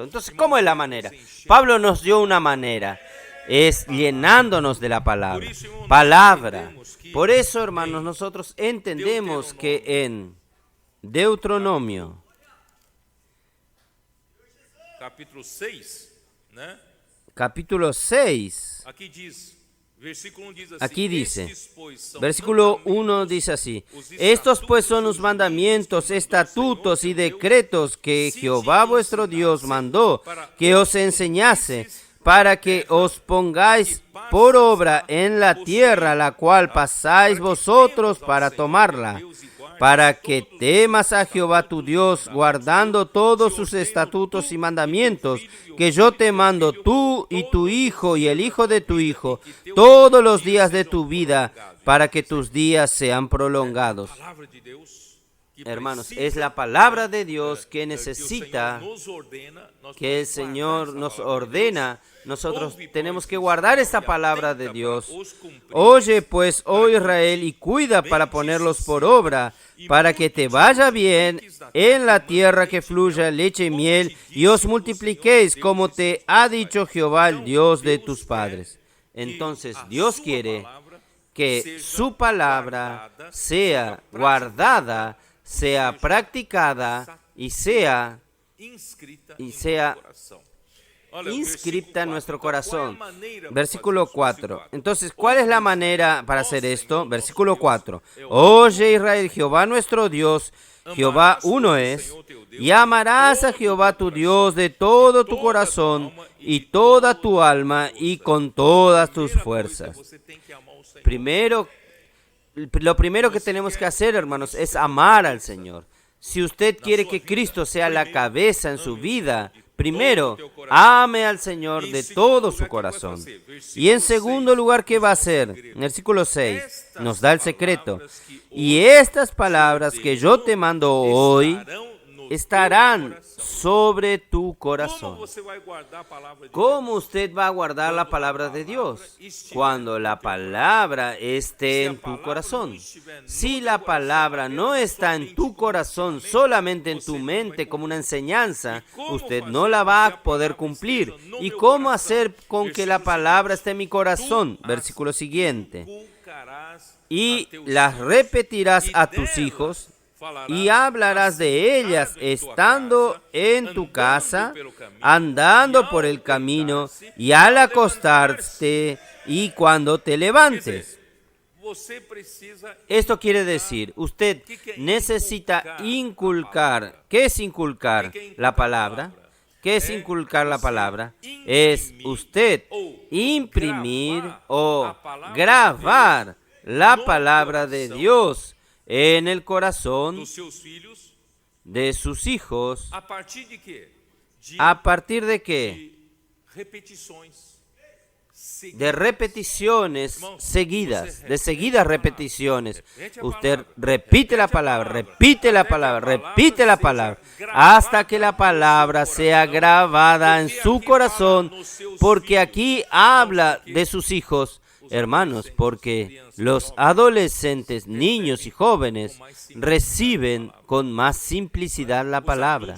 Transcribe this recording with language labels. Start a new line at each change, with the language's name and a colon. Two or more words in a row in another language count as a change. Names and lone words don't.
Spanish: Entonces, ¿cómo es la manera? Pablo nos dio una manera. Es llenándonos de la palabra. Palabra. Por eso, hermanos, nosotros entendemos que en Deuteronomio, capítulo 6, né? Capítulo 6,
Portuguese: Aqui diz, versículo 1 diz assim,
Spanish: aquí dice,
Portuguese: "Estes, pois, são
Spanish: versículo
Portuguese: mandamentos,
Spanish: 1 dice así, estos pues son los mandamientos, estatutos y decretos que Jehová vuestro Dios mandó que os enseñase, para que os pongáis por obra en la tierra, la cual pasáis vosotros para tomarla, para que temas a Jehová tu Dios, guardando todos sus estatutos y mandamientos, que yo te mando tú y tu hijo y el hijo de tu hijo, todos los días de tu vida, para que tus días sean prolongados.
Portuguese: palavra de Deus, que
Spanish: Hermanos,
Portuguese: precisa,
Spanish: es la palabra de Dios que
Portuguese: que o
Spanish: necesita,
Portuguese: Senhor nos ordena, nós
Spanish: que el
Portuguese: podemos
Spanish: Señor
Portuguese: guardar
Spanish: nos
Portuguese: essa palavra de
Spanish: ordena. Nosotros tenemos que guardar esta palabra de Dios.
Portuguese: os cumprir.
Spanish: Oye pues, oh Israel, y cuida para ponerlos por obra, para que te vaya bien en la tierra que fluya leche y miel, y os multipliquéis como te ha dicho Jehová, el Dios de tus padres. Entonces, Dios quiere que su palabra sea guardada, sea practicada y sea
Portuguese: inscrita
Spanish: y
Portuguese: em
Spanish: sea
Portuguese: nosso coração. Olha,
Spanish: inscripta en nuestro corazón.
Portuguese: qual é a maneira
Spanish: Versículo
Portuguese: para fazer isso?
Spanish: 4. Entonces, ¿cuál es la manera para hacer esto? Versículo 4. Oye Israel, Jehová nuestro Dios, Jehová uno es, y amarás a Jehová tu Dios de todo tu corazón y toda tu alma y con todas tus fuerzas.
Portuguese: Você tem que amar o Senhor.
Spanish: Lo primero que tenemos que hacer, hermanos, es amar al Señor. Si usted quiere que Cristo sea la cabeza en su vida, primero, ame al Señor de todo su corazón. Y en segundo lugar, ¿qué va a hacer? En el versículo 6 nos da el secreto. Y estas palabras que yo te mando hoy estarán sobre tu
Portuguese: Como
Spanish: corazón.
Portuguese: você vai guardar a palavra de
Spanish: ¿Cómo usted va a guardar la palabra de Dios? Cuando la palabra esté en tu corazón. Si la palabra no está en tu corazón, solamente en tu mente como una enseñanza, usted no la va a poder cumplir. ¿Y cómo hacer con que la palabra esté en mi corazón? Versículo siguiente.
Portuguese: inculcarás
Spanish: Y
Portuguese: a teus
Spanish: las
Portuguese: filhos,
Spanish: repetirás
Portuguese: e
Spanish: a tus
Portuguese: delas
Spanish: hijos
Portuguese: falarás
Spanish: y hablarás de ellas
Portuguese: assentada em tua
Spanish: estando
Portuguese: casa,
Spanish: en tu
Portuguese: andando
Spanish: casa,
Portuguese: pelo caminho,
Spanish: andando
Portuguese: e
Spanish: por
Portuguese: ao
Spanish: el camino
Portuguese: deitar-se,
Spanish: y al
Portuguese: ao
Spanish: acostarte y cuando te
Portuguese: Quer
Spanish: levantes.
Portuguese: dizer, você precisa
Spanish: Esto quiere decir, usted necesita inculcar. ¿Qué es inculcar la palabra? ¿Qué es inculcar la palabra? Es usted imprimir o grabar la palabra de Dios en el corazón
Portuguese: dos seus filhos,
Spanish: de sus hijos.
Portuguese: a partir de quê?
Spanish: ¿A partir de qué?
Portuguese: Repetições.
Spanish: De repeticiones seguidas, de seguidas repeticiones. Usted repite la palabra, repite la palabra, repite la palabra, hasta que la palabra sea grabada en su corazón, porque aquí habla de sus hijos, hermanos, porque los adolescentes, niños y jóvenes reciben con más simplicidad la palabra.